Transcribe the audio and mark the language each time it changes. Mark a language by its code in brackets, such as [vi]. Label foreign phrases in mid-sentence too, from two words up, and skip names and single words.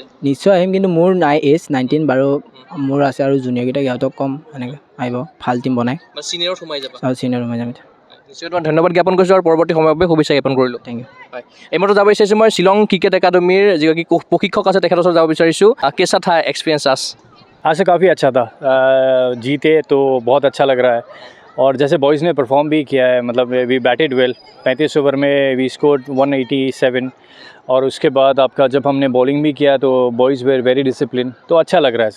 [as] নিশ্চয় আহিম, কিন্তু মোৰ নাই এজ 19 বাৰু, মোৰ আছে আৰু জুনিয়ৰকেইটাক সিহঁতক কম এনেকৈ আহিব, ভাল টিম বনাই ছিনিয়ৰত সোমাই যাবা আৰু ছিনিয়ৰ সোমাই যাম। নিশ্চয় তোমাক ধন্যবাদ জ্ঞাপন কৰিছোঁ আৰু পৰৱৰ্তী সময়ৰ বাবে শুভেচ্ছা জ্ঞাপন কৰিলোঁ। [en] thank you. [as] হয়, এইমাত্ৰ যাব বিচাৰিছোঁ মই শ্বিলং ক্ৰিকেট একাডেমীৰ যিগৰাকী প্ৰশিক্ষক আছে তেখেতৰ ওচৰত যাব বিচাৰিছোঁ। [hi] कैसा था एक्सपीरियंस आज से काफ़ी अच्छा था। जीते तो बहुत अच्छा लग रहा है, और जैसे बॉयज़ ने परफॉर्म भी किया है, मतलब [en] we batted well. [hi] 35 ओवर में [en] we scored [hi] 187, और उसके बाद आपका जब हमने बॉलिंग भी किया तो [en] boys were very discipline, [hi] तो अच्छा लग रहा है सर।